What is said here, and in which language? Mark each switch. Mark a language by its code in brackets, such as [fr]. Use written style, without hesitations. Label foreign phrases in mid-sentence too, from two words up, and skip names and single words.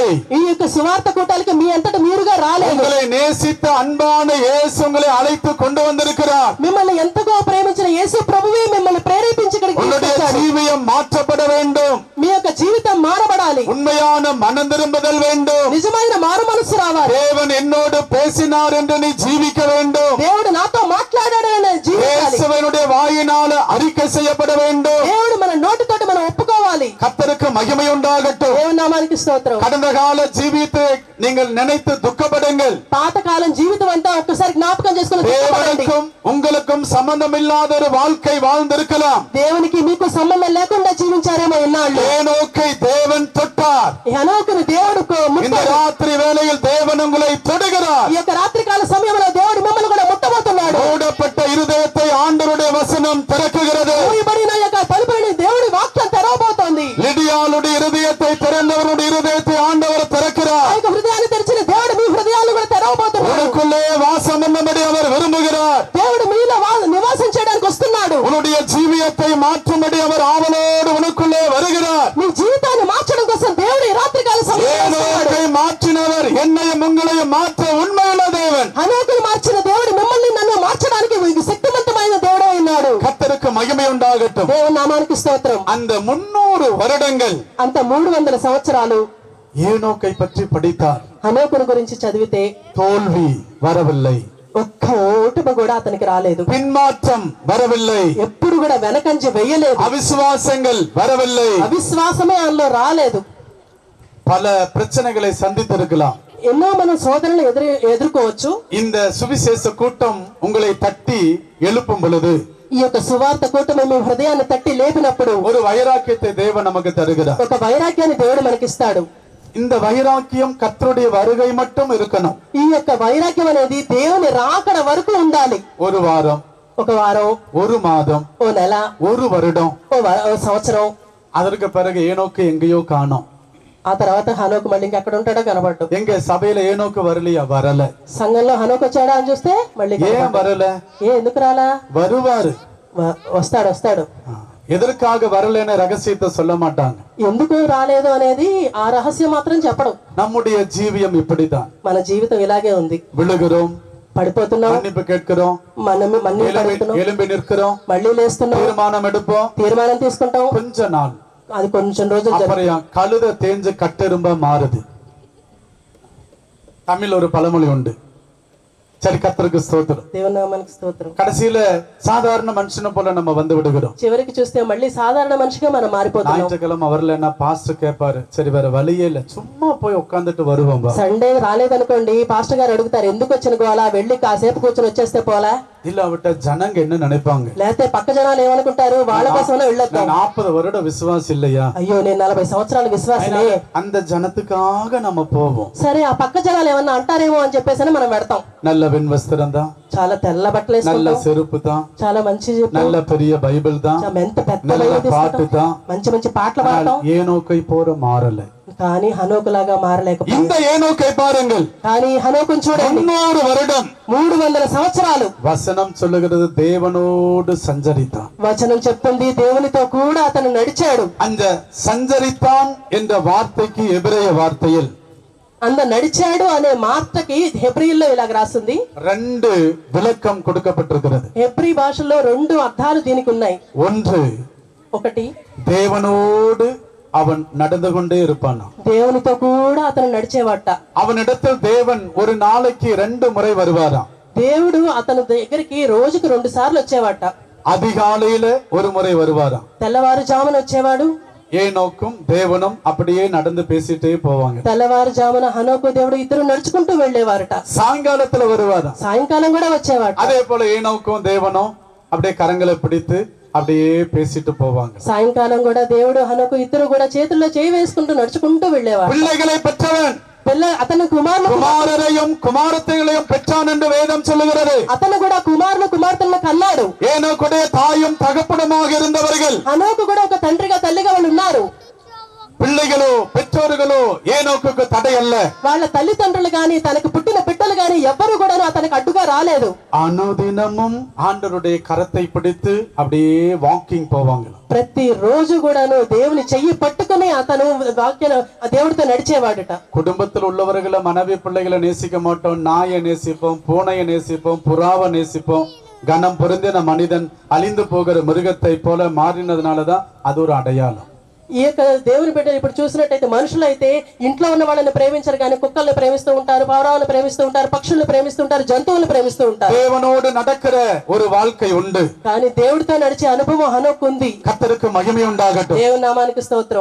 [te] ఈ యొక్క సువార్త కూటాలకి మీ అంతటా మీరుగా రాలేదు. [ta] உங்களை நேசித்த அன்பான இயேசு உங்களை அழைத்து கொண்டு வந்திருக்கிறார். [te] మిమ్మల్ని ఎంతగా ప్రేమించిన యేసు ప్రభువే మిమ్మల్ని ప్రేరేపించి ఇక్కడికి తీసుకొచ్చాడు. [ta] ஜீவியம் மாற்றப்பட வேண்டும். [te] మీ యొక్క జీవితం మారబడాలి. [ta] உண்மையான மனம் திரும்புதல் வேண்டும். [te] నిజమైన మారు మనసు రావాలి. [ta] தேவன் என்னோடு பேசினார் என்று நீ ஜீவிக்க வேண்டும். [te] దేవుడు నాతో మాట్లాడాడని జీవించాలి. [ta] இயேசுவினுடைய வாயினால அறிக்கை செய்யப்பட வேண்டும். [te] దేవుడు మన నోటితోటి మనం ఒప్పుకోవాలి. [ta] கர்த்தருக்கு மகிமை உண்டாகட்டும். [te] దేవుని నామానికి స్తోత్రం. [ta] கடந்த கால ஜீவித்தை நீங்கள் நினைத்து துக்கப்படுங்கள். [te] పాతకాలం జీవితం అంతా ఒక్కసారి జ్ఞాపకం చేసుకుని దుఃఖపడండి. [ta] தேவனுக்கும் உங்களுக்கும் சம்பந்தம் இல்லாத ஒரு வாழ்க்கை வாழ்ந்திருக்கலாம். [te] దేవునికి మీకు సంబంధం లేకుండా జీవించారేమో ఇన్నాళ్ళు. [ta] ஏனோக்கை தேவன் தொட்டார். [te] హనోకును దేవుడు [ta] இந்த ராத்திரி வேளையில் தேவன் உங்களை தொடுகிறார். [te] ఈ యొక్క రాత్రికాల సమయంలో దేవుడు మిమ్మల్ని కూడా ముట్టబోతున్నాడు. [ta] மூடப்பட்ட இருதயத்தை ஆண்டவருடைய வசனம் திறக்குகிறது. [te] మూయబడిన యొక్క తలుపుని దేవుడి వాక్యం తెరవబోతోంది. [ta] லிடியாளுடைய இருதயத்தை திறந்தவருடைய இருதயத்தை ஆண்டவர் திறக்கிறார். [te] ఆ యొక్క హృదయాన్ని తెరిచిన దేవుడు మీ హృదయాలు కూడా తెరవబోతున్నాడు. [ta] உனக்குள்ளே வாசம் பண்ணும்படி அவர் விரும்புகிறார். [te] దేవుడు మీలో నివాసం చేయడానికి వస్తున్నాడు. [ta] உன்னுடைய ஜீவியத்தை மாற்றும்படி அவர் ஆவலோடு உனக்குள்ளே வருகிறார். [te] మీ జీవితాన్ని కోసం దేవుడు ఈ రాత్రి కాల [ta] ஏனோக்கை மாற்றினவர் என்னையும் உங்களையும் மாற்ற உண்மையுள்ள தேவன். [te] హనోకును మార్చిన దేవుడు మిమ్మల్ని నన్ను మార్చడానికి శక్తివంతమైన దేవుడే ఉన్నాడు. [ta] கர்த்தருக்கு மகிமை உண்டாகட்டும். [te] దేవుని నామానికి స్తోత్రం. [ta] அந்த 300 வருடங்கள் [te] అంత 300 సంవత్సరాలు [ta] ஏனோக்கை பற்றி படித்தார். [te] హనోకును గురించి చదివితే [ta] தோல்வி வரவில்லை, [te] ఒక్క ఓటమి కూడా అతనికి రాలేదు. [ta] பின்மாற்றம் வரவில்லை, [te] ఎప్పుడు కూడా వెనకంజి వెయ్యలేదు. [ta] அவிசுவாசங்கள் வரவில்லை. [te] అవిశ్వాసమే ఆయనలో రాలేదు. [ta] பல பிரச்சனைகளை சந்தித்திருக்கலாம். [te] ఎన్నో మనం శోధనలు ఎదుర్కోవచ్చు. [ta] இந்த சுவிசேஷ கூட்டம் உங்களை தட்டி எழுப்பும் பொழுது [te] ఈ యొక్క సువార్త కూటమి మీ హృదయాన్ని తట్టి లేపినప్పుడు [ta] ஒரு வைராக்கியத்தை தேவன் நமக்கு தருகிறார். [te] ఒక వైరాగ్యాన్ని దేవుడు మనకిస్తాడు. [ta] இந்த வைராக்கியம் கர்த்தருடைய வருகை மட்டும் இருக்கணும். [te] ఈ యొక్క వైరాగ్యం అనేది దేవుని రాకడ వరకు ఉండాలి. [ta] ஒரு வாரம், [te] ఒక వారం, [ta] ஒரு மாதம், [te] ఓ నెల, [ta] ஒரு வருடம், [te] ఓ సంవత్సరం. [ta] அதற்கு பிறகு ஏனோக்கு எங்கேயோ காணோம். [te] ఆ తర్వాత హనోకు మళ్ళీ ఇంకెక్కడ ఉంటాడో కనబడ్డు. [ta] எங்க சபையில ஏனோக்கு வரலையா? வரல. [te] సంఘంలో హనోకు వచ్చాడా అని చూస్తే మళ్ళీ [ta] ஏன் வரல? [te] ఎందుకు రాలా? [ta] வருவாரு, [te] వస్తాడు. [ta] எதற்காக வரலன்னு ரகசியத்தை சொல்ல மாட்டாங்க. [te] ఎందుకు రాలేదు అనేది ఆ రహస్యం మాత్రం చెప్పడం. [ta] நம்முடைய ஜீவியம் இப்படித்தான். [te] మన జీవితం ఇలాగే ఉంది. [ta] விழுகிறோம், [te] పడిపోతున్నాం, [ta] மன்னிப்பு கேட்கிறோம், எழும்பி நிற்கிறோம், [te] మళ్ళీ లేస్తున్నాం, [ta] தீர்மானம் எடுப்போம், [te] తీర్మానం తీసుకుంటాం. [ta] கொஞ்ச நாள், [te] అది కొంచెం రోజులు [ta] அப்புறம் கழுத தேஞ்சு கட்டெரும்பா மாறுது. தமிழ் ஒரு பழமொழி உண்டு. சரி, கர்த்தருக்கு ஸ்தோத்திரம். [te] దేవుని నామానికి స్తోత్రం. [ta] கடைசியில சாதாரண மனுஷனை போல நம்ம வந்து விடுகிறோம். [te] చివరికి చూస్తే మళ్ళీ సాధారణ మనిషిగా మనం మారిపోతున్నాం. [ta] ஞாயிற்றுக்கிழமை வரல என்ன பாஸ்டர் கேட்பாரு, சரி வேற வழியே இல்ல, சும்மா போய் உட்காந்துட்டு வருவோம். [te] సండే రాలేదనుకోండి, పాస్టర్ గారు అడుగుతారు, ఎందుకు వచ్చిన గోలా, వెళ్ళి కాసేపు కూర్చొని వచ్చేస్తే పోలా. [ta] இல்லாவிட்ட ஜனங்க என்ன நினைப்பாங்க? [te] లేకపోతే పక్క జనాలు ఏమనుకుంటారు, వాళ్ళ కోసమే వెళ్ళొద్దాం. [ta] 40 வருட விசுவாசி இல்லையா? [te] అయ్యో నేను 40 సంవత్సరాల విశ్వాసనే, [ta] அந்த ஜனத்துக்காக நம்ம போவோம். [te] సరే ఆ పక్క జనాలు ఏమన్నా అంటారేమో అని చెప్పేసి మనం పెడతాం. [ta] நல்ல வெண் வஸ்திரம் தான், [te] చాలా తెల్ల బట్టలు [ta] நல்ல [te] వేసుకుంటాం, [ta] செருப்பு தான், [te] చాలా మంచి [ta] நல்ல பெரிய பைபிள் தான், [te] ఎంత పెద్ద [ta] நல்ல [te] బైబిల్ [ta] பாட்டு [te] తీసుకుంటాం, [ta] தான். [te] మంచి మంచి పాటలు పాడతాం. [ta] ஏனோக்கை போற மாறல. [te] కానీ హనోకులాగా మారలేకపోయింది. [ta] இந்த ஏனோக்கை பாருங்கள், [te] కానీ హనోకుని చూడండి, [ta] 300 வருடம் [te] 300 సంవత్సరాలు [ta] வசனம் சொல்லுகிறது தேவனோடு சஞ்சரித்தான். [te] వచనం చెప్తుంది దేవునితో కూడా అతను నడిచాడు. [ta] அந்த சஞ்சரித்தான் என்ற வார்த்தைக்கு எபிரேய வார்த்தையில் [te] నడిచాడు అనే మాటకి హెబ్రీలో ఇలాగ రాస్తుంది. [ta] 2 விளக்கம் கொடுக்கப்பட்டிருக்கிறது. [te] హెబ్రీ భాషలో 2 అర్థాలు దీనికి ఉన్నాయి. ఒకటి, [ta] தேவனோடு அவன் நடந்து கொண்டே இருப்பான். [te] దేవునితో కూడా అతను నడిచేవాట. [ta] அவனிடத்தில் தேவன் ஒரு நாளைக்கு 2 முறை வருவாராம். [te] దేవుడు అతని దగ్గరికి రోజుకు 2 సార్లు వచ్చేవాట. [ta] அதிகாலையில ஒரு முறை வருவாராம். [te] తెల్లవారుజామున వచ్చేవాడు. [ta] ஏனோக்கும் தேவனும் அப்படியே நடந்து பேசிட்டே போவாங்க. [te] తెల్లవారుజామున హనోకు దేవుడు ఇద్దరు నడుచుకుంటూ వెళ్ళేవారట. [ta] சாயங்காலத்துல வருவாராம். [te] సాయంకాలం కూడా వచ్చేవాడు. [ta] அதே போல ஏனோக்கும் தேவனும் அப்படியே கரங்களை பிடித்து அப்படியே பேசிட்டு போவாங்க. [te] సాయంకాలం కూడా దేవుడు హనోకు ఇద్దరు కూడా చేతుల్లో చేయి వేసుకుంటూ నడుచుకుంటూ వెళ్ళేవాడు. [ta] பிள்ளைகளை பெற்றவன் [te] అతను [ta] కుమారులైயும் కుమార్తెగளையும் பெற்றான் என்று வேதம் சொல்லுகிறது. [te] అతను కూడా కుమార్తెలను కన్నాడు. [ta] ஏனோக்குடைய தாயும் தகப்பனுமாக இருந்தவர்கள், [te] హనోకు కూడా ఒక తండ్రిగా తల్లిగా వాళ్ళు ఉన్నారు. [ta] பிள்ளைகளோ பெற்றோர்களோ ஏனோக்குக்கு தடை அல்ல. [te] వాళ్ళ తల్లిదండ్రులు గాని తనకు పుట్టిన బిడ్డలు గాని ఎవ్వరు కూడా అతనికి అడ్డుగా రాలేదు. [ta] అనుదినமும் ஆண்டவருடைய கரத்தை பிடித்து அப்படியே வாக்கிங் போவாங்க. [te] ప్రతి రోజు కూడాను దేవుని చెయ్యి పట్టుకుని అతను దేవుడితో నడిచేవాడట. [ta] குடும்பத்தில் உள்ளவர்களை மனைவி பிள்ளைகளை நேசிக்க மாட்டோம், நாயை நேசிப்போம், பூனையை நேசிப்போம், புறாவை நேசிப்போம். கனம் பொருந்தின மனிதன் அழிந்து போகிற மிருகத்தை போல மாறினதுனாலதான் அது ஒரு அடையாளம். [te] ఈ యొక్క దేవుని బిడ్డలు ఇప్పుడు చూసినట్టయితే మనుషులు అయితే ఇంట్లో ఉన్న వాళ్ళని ప్రేమించరు కానీ కుక్కల్ని ప్రేమిస్తూ ఉంటారు, పావురాలను ప్రేమిస్తూ ఉంటారు, పక్షుల్ని ప్రేమిస్తూ ఉంటారు, జంతువులను ప్రేమిస్తూ ఉంటారు. [ta] தேவனோடு நடக்கிற ஒரு வாழ்க்கை உண்டு. [te] కానీ దేవుడితో నడిచే అనుభవం హనోకు ఉంది. [ta] கர்த்தருக்கு மகிமை உண்டாகட்டும். [te] దేవుని నామానికి స్తోత్రం.